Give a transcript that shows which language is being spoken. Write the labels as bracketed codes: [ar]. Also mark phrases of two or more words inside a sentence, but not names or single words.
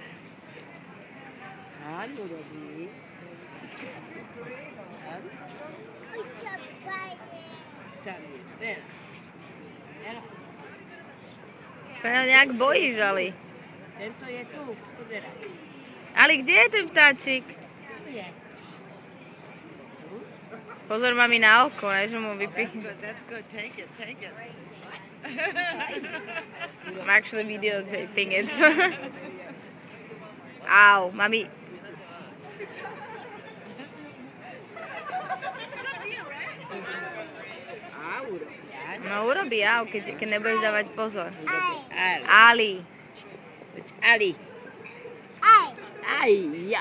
[sk] Áno, robí. Tam je. Sa nejak bojíš, Ali. Tento je tu, pozeraj. Ali, kde je ten vtáčik? Tu je. Pozor, mami, na oko, ne, že mu vypichne. [en] That's good. Take it. I'm actually videotaping it. [sk] Au, mami. No urobí, au, keď nebudeš dávať pozor. Ali. Aj, ja.